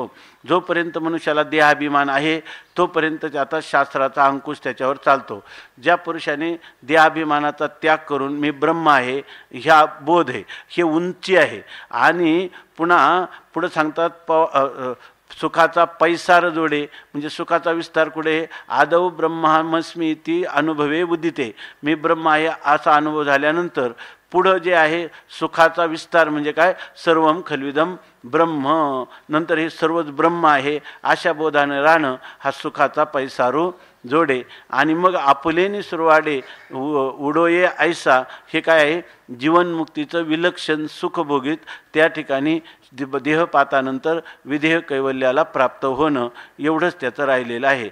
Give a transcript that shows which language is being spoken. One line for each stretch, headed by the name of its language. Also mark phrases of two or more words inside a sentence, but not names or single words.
Marathi: जोपर्यंत मनुष्याला देहाभिमान आहे तोपर्यंत आता शास्त्राचा अंकुश त्याच्यावर चालतो. ज्या पुरुषाने देहाभिमानाचा त्याग करून मी ब्रह्म आहे ह्या बोध आहे, हे उंची आहे. आणि पुढं सांगतात सुखाचा पैसार जोडे, म्हणजे सुखाचा विस्तार कुठे?
Sanskrit: आदौ ब्रह्मास्मी इति अनुभवे उदिते.
Marathi: मी ब्रह्म आहे असा अनुभव झाल्यानंतर पुढं जे आहे सुखाचा विस्तार म्हणजे काय?
Sanskrit: सर्वम खल्विदम ब्रह्म.
Marathi: नंतर हे सर्वच ब्रह्म आहे अशा बोधाने राहणं हा सुखाचा पैसारू जोडे. आणि मग आपुलेनी सुरवाडे उडोये ऐसा हे काय आहे? जीवनमुक्तीचं विलक्षण सुख भोगीत त्या ठिकाणी देहपातानंतर विधेय कैवल्याला प्राप्त होणं एवढंच त्याचं राहिलेलं आहे.